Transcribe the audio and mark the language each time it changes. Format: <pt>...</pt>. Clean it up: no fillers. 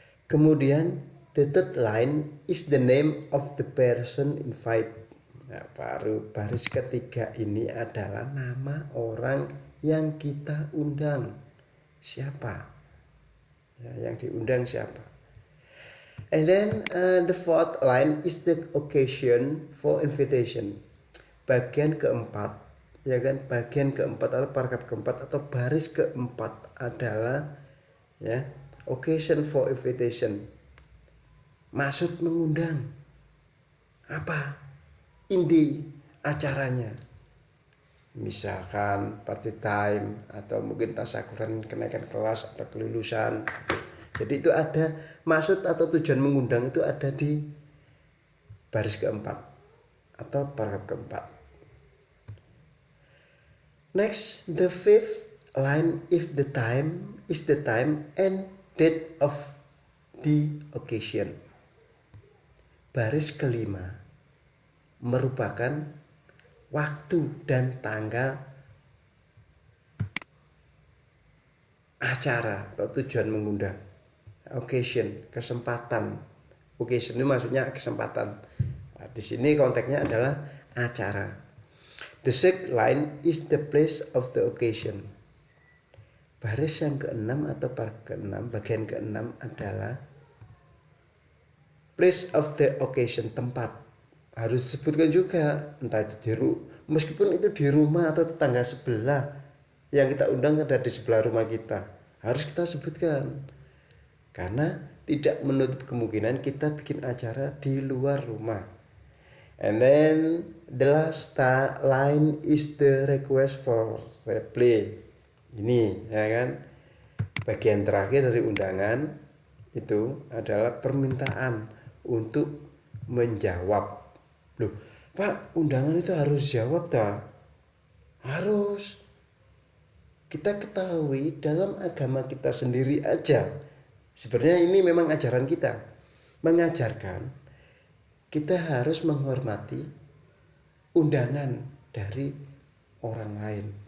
<id>Kemudian</id> <en>the third line is the name of the person invite.</en> <id>Nah, baru baris ketiga ini adalah nama orang yang kita undang. Siapa? Ya, yang diundang siapa?</id> <en>And then the fourth line is the occasion for invitation.</en> <id>Bagian keempat, ya kan? Bagian keempat atau paragraf keempat atau baris keempat adalah ya,</id> <en>occasion for invitation.</en> <id>Maksud mengundang. Apa? Inti acaranya. misalkan</id> <en>party time</en> <id>atau mungkin tasyakuran kenaikan kelas atau kelulusan. Jadi itu ada maksud atau tujuan mengundang itu ada di baris keempat atau paragraf keempat.</id> <en>Next, the fifth line, if the time is the time and date of the occasion.</en> <id>Baris kelima merupakan waktu dan tanggal acara atau tujuan mengundang. Occasion, kesempatan. Occasion itu maksudnya kesempatan. Nah, di sini konteksnya adalah acara.</id> <en>The sixth line is the place of the occasion.</en> <id>Baris yang keenam atau paragraf keenam, bagian keenam adalah</id> <en>place of the occasion,</en> <id>tempat. Harus disebutkan juga, entah itu meskipun itu di rumah atau tetangga sebelah yang kita undang ada di sebelah rumah kita, harus kita sebutkan. Karena tidak menutup kemungkinan kita bikin acara di luar rumah.</id> <en>And then the last line is the request for replay.</en> <id>Ini ya kan, bagian terakhir dari undangan itu adalah permintaan untuk menjawab. Loh, Pak, undangan itu harus jawab tak? Harus. Kita ketahui dalam agama kita sendiri aja, sebenarnya ini memang ajaran kita, mengajarkan kita harus menghormati undangan dari orang lain.</id>